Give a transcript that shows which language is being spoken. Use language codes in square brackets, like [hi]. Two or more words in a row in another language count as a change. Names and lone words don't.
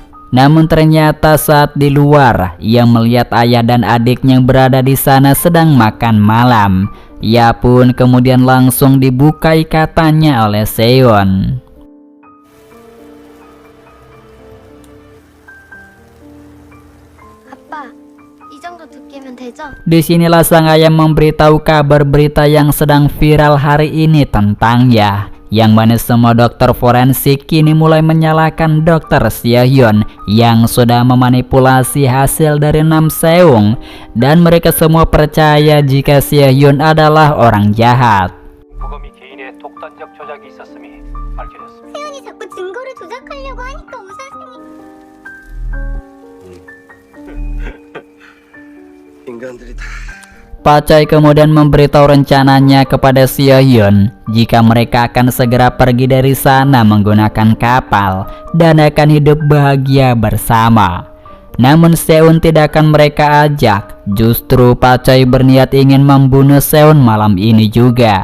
[id] Namun ternyata saat di luar, ia melihat ayah dan adiknya yang berada di sana sedang makan malam. Ia pun kemudian langsung dibuka ikatannya oleh Seon. [ko] 아빠, 이 정도 두께면 되죠? [id] Disinilah sang ayah memberitahu kabar berita yang sedang viral hari ini tentangnya, yang mana semua dokter forensik kini mulai menyalahkan dokter Seo-hyun yang sudah memanipulasi hasil dari Nam Seung, dan mereka semua percaya jika Seo-hyun adalah orang jahat. [ko] 부검이 개인의 독단적 조작이 있었음이 밝혀졌습니다. 세훈이 자꾸 증거를 조작하려고 하니까 오 선생님. 인간들이 다 [id] Pak Choi kemudian memberitahu rencananya kepada Seo-hyun jika mereka akan segera pergi dari sana menggunakan kapal dan akan hidup bahagia bersama. Namun Seon tidak akan mereka ajak. Justru Pak Choi berniat ingin membunuh Seon malam ini juga.